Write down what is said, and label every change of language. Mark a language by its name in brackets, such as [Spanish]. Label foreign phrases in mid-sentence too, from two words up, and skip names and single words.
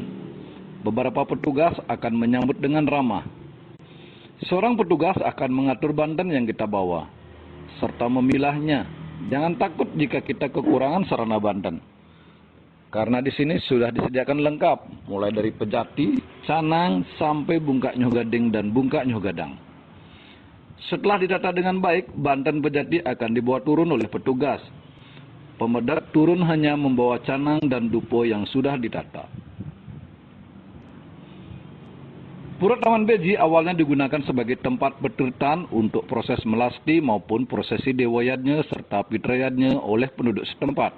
[Indonesian] Beberapa petugas akan menyambut dengan ramah. Seorang petugas akan mengatur banten yang kita bawa, serta memilahnya. Jangan takut jika kita kekurangan sarana banten. Karena di sini sudah disediakan lengkap, mulai dari pejati, canang, sampai [Balinese] bungkak nyoh gading [Indonesian] dan [Balinese] bungkak nyoh gadang. [Indonesian] Setelah ditata dengan baik, banten pejati akan dibawa turun oleh petugas. Pemedak turun hanya membawa canang dan dupo yang sudah ditata. Pura Taman Beji awalnya digunakan sebagai tempat petiritan untuk proses melasti maupun prosesi dewayatnya serta fitrayatnya oleh penduduk setempat.